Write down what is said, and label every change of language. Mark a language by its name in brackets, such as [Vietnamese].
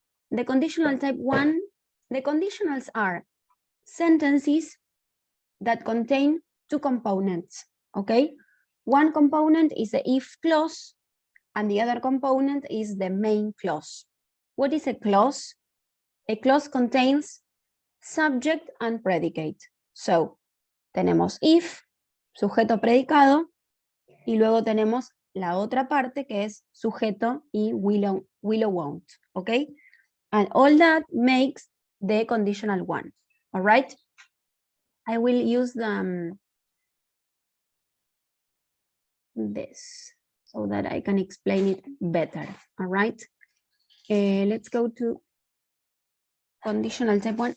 [English] The conditional type 1, the conditionals are sentences that contain two components, okay? One component is the if clause, and the other component is the main clause. What is a clause? A clause contains subject and predicate. [Spanish] So, tenemos if, sujeto predicado, y luego tenemos la otra parte que es sujeto y [English] will or won't, [Spanish] okay? [English] And all that makes the conditional one, all right? I will use this so that I can explain it better, all right? Let's go to conditional type 1.